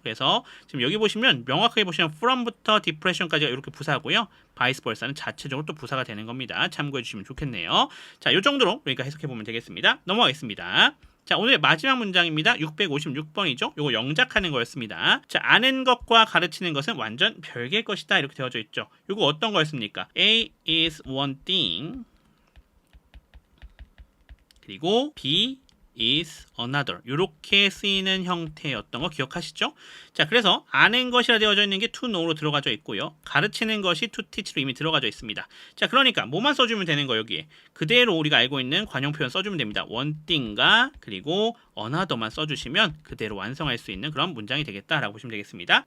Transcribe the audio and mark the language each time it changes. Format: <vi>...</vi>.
<ko>그래서 지금 여기 보시면 명확하게 보시면 from부터 depression까지가 이렇게 부사고요. vice versa는 자체적으로 또 부사가 되는 겁니다. 참고해 주시면 좋겠네요. 자, 이 정도로 그러니까 해석해 보면 되겠습니다. 넘어가겠습니다. 자, 오늘 마지막 문장입니다. 656번이죠. 요거 영작하는 거였습니다. 자, 아는 것과 가르치는 것은 완전 별개의 것이다. 이렇게 되어져 있죠. 요거 어떤 거였습니까?</ko> <en>A is one thing.</en> <ko>그리고 B</ko> <en>is another</en> <ko>이렇게 쓰이는 형태였던 거 기억하시죠? 자, 그래서 아는 것이라 되어져 있는 게</ko> <en>to know</en> <ko>로 들어가져 있고요. 가르치는 것이</ko> <en>to teach</en> <ko>로 이미 들어가져 있습니다. 자, 그러니까 뭐만 써주면 되는 거 여기에 그대로 우리가 알고 있는 관용 표현 써주면 됩니다.</ko> <en>one thing</en> <ko>과 그리고 another만 써주시면 그대로 완성할 수 있는 그런 문장이 되겠다라고 보시면 되겠습니다.</ko>